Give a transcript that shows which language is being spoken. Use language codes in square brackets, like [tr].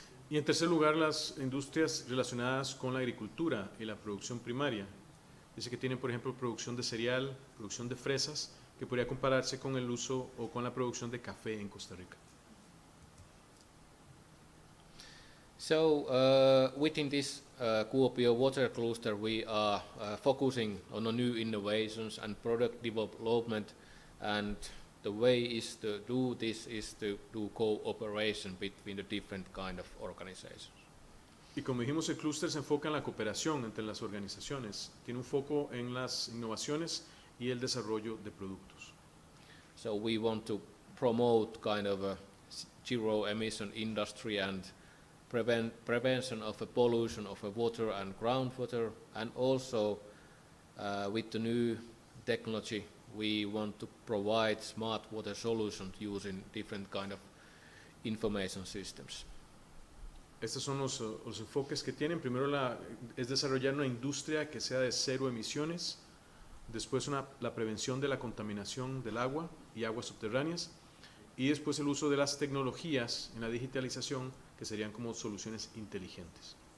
[es] Y en tercer lugar, las industrias relacionadas con la agricultura y la producción primaria. Dice que tienen, por ejemplo, producción de cereal, producción de fresas, que podría compararse con el uso o con la producción de café en Costa Rica. [en] So within this Kuopio water cluster, we are focusing on new innovations and product development, and the way is to do this is to do cooperation between the different kind of organizations. [es] Y como dijimos, el clúster se enfoca en la cooperación entre las organizaciones, tiene un foco en las innovaciones y el desarrollo de productos. [en] So we want to promote kind of a zero emission industry and prevention of a pollution of a water and groundwater, and also with the new technology we want to provide smart water solutions using different kind of information systems. [es] Estos son los enfoques que tienen. Primero es desarrollar una industria que sea de cero emisiones, después la prevención de la contaminación del agua y aguas subterráneas, y después el uso de las tecnologías en la digitalización, que serían como soluciones inteligentes.